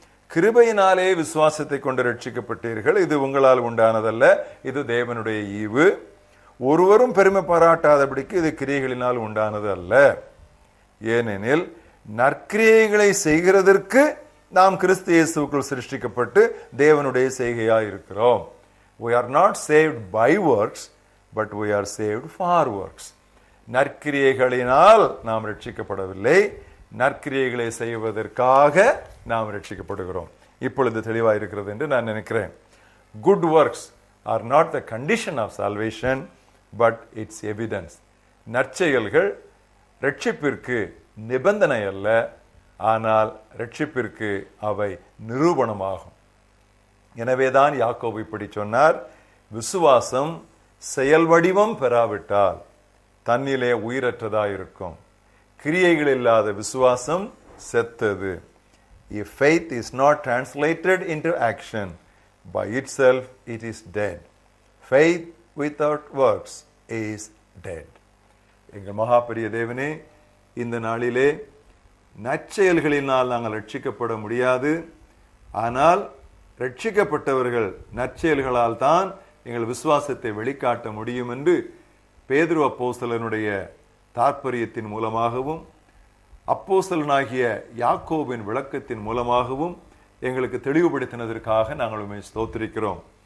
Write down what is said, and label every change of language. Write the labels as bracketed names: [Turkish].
[Tamil] கிருபையினாலே விசுவாசத்தை கொண்டு ரட்சிக்கப்பட்டீர்கள், இது உங்களால் உண்டானதல்ல, இது தேவனுடைய ஈவு, ஒருவரும் பெருமை பாராட்டாதபடிக்கு இது கிரியைகளினால் உண்டானது அல்ல. ஏனெனில் நற்கிரியைகளை செய்கிறதற்கு நாம் கிறிஸ்து இயேசுவுக்குள் சிருஷ்டிக்கப்பட்டு தேவனுடைய செய்கையாய் இருக்கிறோம். [English] We are not saved by works, but we are saved for works. [Tamil] நற்கிரியைகளினால் நாம் ரட்சிக்கப்படவில்லை, நற்கிரியைகளை செய்வதற்காக நாம் ரட்சிக்கப்படுகிறோம். இப்பொழுது தெளிவாக இருக்கிறது என்று நான் நினைக்கிறேன். [English] Good works are not the condition of salvation, but its evidence. [Tamil] நற்செயல்கள் ரட்சிப்பிற்கு நிபந்தனை அல்ல, ஆனால் ரட்சிப்பிற்கு அவை நிரூபணமாகும். எனவேதான் யாக்கோபு இப்படி சொன்னார், விசுவாசம் செயல் வடிவம் பெறாவிட்டால் தன்னிலே உயிரற்றதாயிருக்கும். கிரியைகள் இல்லாத விசுவாசம் செத்தது. [English] If faith is not translated into action, by itself it is dead. Faith without works is dead. [Tamil] எங்கள் மகாபெரிய தேவனே, இந்த நாளிலே நற்செயல்களினால் நாங்கள் ரட்சிக்கப்பட முடியாது, ஆனால் ரட்சிக்கப்பட்டவர்கள் நற்செயல்களால் தான் எங்கள் விசுவாசத்தை வெளிக்காட்ட முடியும் என்று பேதுரு அப்போஸ்தலனுடைய தாற்பரியத்தின் மூலமாகவும் அப்போஸ்தலனாகிய யாக்கோபின் விளக்கத்தின் மூலமாகவும் எங்களுக்கு தெளிவுபடுத்தினதற்காக நாங்கள் உம்மை ஸ்தோத்திரிக்கிறோம்.